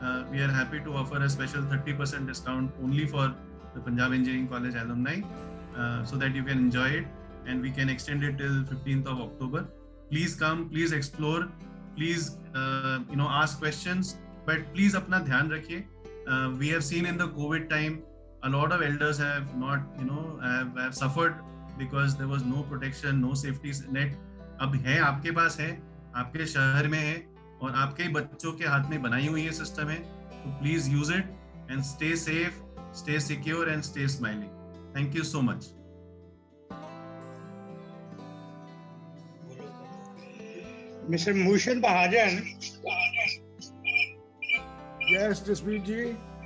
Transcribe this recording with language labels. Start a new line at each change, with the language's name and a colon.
English: We are happy to offer a special 30% discount only for the Punjab Engineering College alumni, so that you can enjoy it, and we can extend it till 15th of October. Please come, please explore, please ask questions, but please
Hindi: apna dhyan rakhiye.
English: We have seen in the COVID time, a lot of elders have not, have suffered because there was no protection, no safety net.
Hindi: अब है, आपके पास है, आपके शहर में है, और आपके बच्चों के हाथ में बनाई हुई ये सिस्टम है.
English: तो please use it and stay safe, stay secure and stay smiling. Thank you so much. Mr. Bhushan Mahajan. Yes, Jasmeet ji.